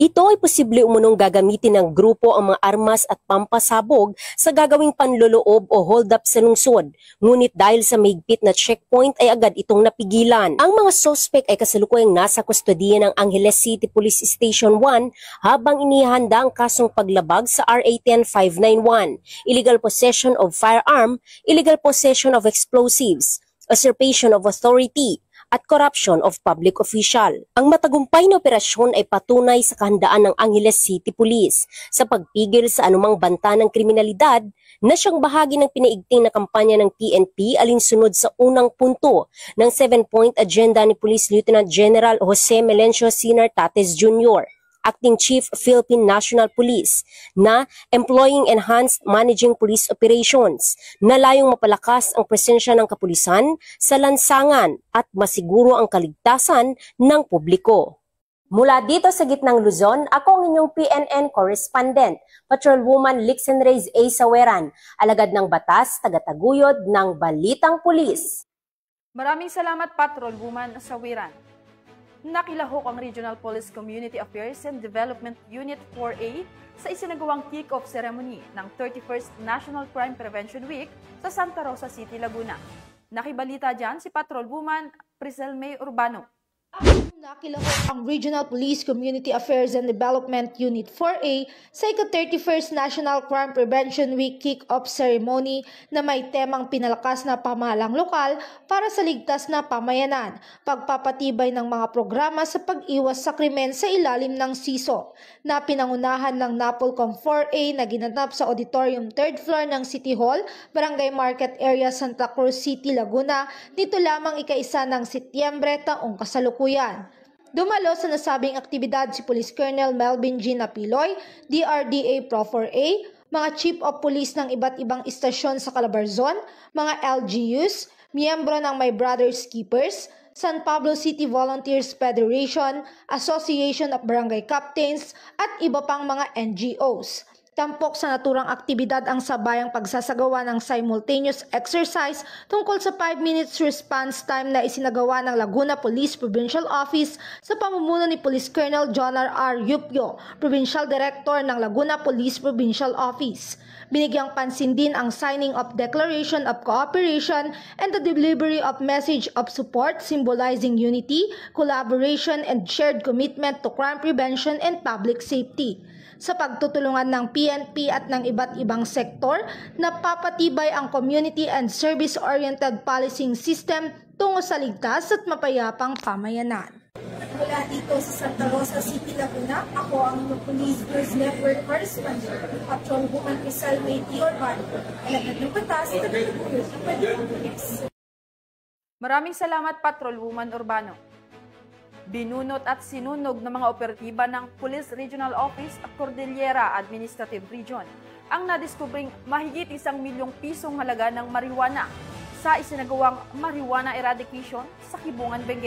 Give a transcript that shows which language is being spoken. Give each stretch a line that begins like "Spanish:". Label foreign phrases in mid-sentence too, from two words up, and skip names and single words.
Filipino: Ito ay posible umunong gagamitin ng grupo ang mga armas at pampasabog sa gagawing panloloob o hold-up sa lungsod, ngunit dahil sa mahigpit na checkpoint ay agad itong napigilan. Ang mga sospek ay kasalukuyang nasa kustodiya ng Angeles City Police Station 1 habang inihanda ang kasong paglabag sa RA 10591,
English: illegal possession of firearm, illegal possession of explosives, usurpation of authority,
Filipino: at
English: corruption of public official.
Filipino: Ang matagumpay na operasyon ay patunay sa kahandaan ng Angeles City Police sa pagpigil sa anumang banta ng kriminalidad na siyang bahagi ng pinaigting na kampanya ng PNP alinsunod sa unang punto ng
English: 7-point agenda
Filipino: ni Police Lieutenant General Jose Melencio Sinar Tates Jr. Acting Chief Philippine National Police na
English: employing enhanced managing police operations
Filipino: na layong mapalakas ang presensya ng kapulisan sa lansangan at masiguro ang kaligtasan ng publiko. Mula dito sa gitnang Luzon, ako ang inyong PNN correspondent, Patrolwoman Lixen Reyes A. Saweran, alagad ng batas, tagataguyod ng Balitang Pulis. Maraming salamat, Patrolwoman Saweran. Nakilahok ang Regional Police Community Affairs and Development Unit 4A sa isinagawang
English: kick-off ceremony
Filipino: ng 31st National Crime Prevention Week sa Santa Rosa City, Laguna. Nakibalita dyan si Patrolwoman Priscel May Urbano. Nakilahok ang Regional Police Community Affairs and Development Unit 4A sa ika-31st National Crime Prevention Week kick-off ceremony na may temang pinalakas na pamahalang lokal para sa ligtas na pamayanan, pagpapatibay ng mga programa sa pag-iwas sa krimen sa ilalim ng SISO, na pinangunahan ng NAPOLCOM 4A na ginanap sa Auditorium 3rd floor ng City Hall, Barangay Market Area, Santa Cruz City, Laguna, nito lamang ika-1 ng Setyembre taong kasalukuyan. Dumalo sa nasabing aktibidad si Police Colonel Melvin G. Napiloy, DRDA Pro 4A, mga
English: Chief of Police
Filipino: ng iba't ibang istasyon sa Calabarzon, mga LGUs, miyembro ng My Brothers Keepers, San Pablo City Volunteers Federation, Association of Barangay Captains, at iba pang mga NGOs. Tampok sa naturang aktibidad ang sabayang pagsasagawa ng
English: simultaneous exercise
Filipino: tungkol sa
English: 5 minutes response time
Filipino: na isinagawa ng Laguna Police Provincial Office sa pamumuno ni Police Colonel Jonar R. Yupio,
English: Provincial Director
Filipino: ng Laguna Police Provincial Office. Binigyang pansin din ang
English: signing of Declaration of Cooperation and the delivery of message of support symbolizing unity, collaboration, and shared commitment to crime prevention and public safety.
Filipino: Sa pagtutulungan ng PNP at ng iba't ibang sektor, napapatibay ang
English: community and service-oriented policing system
Filipino: tungo sa ligtas at mapayapang pamayanan. Mula dito sa Santa Rosa City, Laguna, ako ang Police News Network Correspondent, Patrolwoman Priscel May Urbano, alagad ng batas, tagataguyod ng Balitang Pulis. Maraming salamat, Patrolwoman Urbano. Binunot at sinunog ng mga operatiba ng Police Regional Office at Cordillera Administrative Region ang nadiskubring mahigit 1 milyong pisong halaga ng marijuana sa isinagawang
English: marijuana eradication
Filipino: sa Kibungan, Benguet.